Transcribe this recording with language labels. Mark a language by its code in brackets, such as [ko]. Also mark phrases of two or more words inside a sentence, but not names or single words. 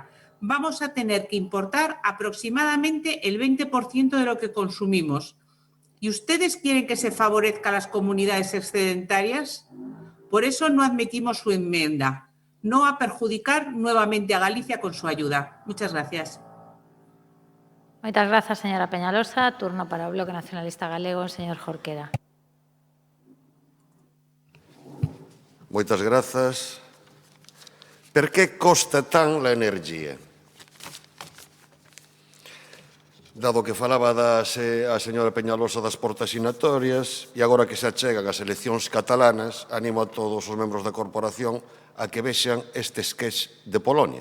[es] Vamos a tener que importar aproximadamente el 20% de lo que consumimos. ¿Y ustedes quieren que se favorezca a las comunidades excedentarias? Por eso no admitimos su enmienda, no a perjudicar nuevamente a Galicia con su ayuda. Muchas gracias. [gl] Moitas grazas, señora Peñalosa. Turno para o Bloque Nacionalista Galego, señor Jorquera. Moitas grazas. [ca] Per que costa tan a energía? [gl] Dado que falaba a señora Peñalosa das portasinatorias e agora que se achegan as eleccións catalanas, animo a todos os membros da corporación a que vexan este sketch de Polonia.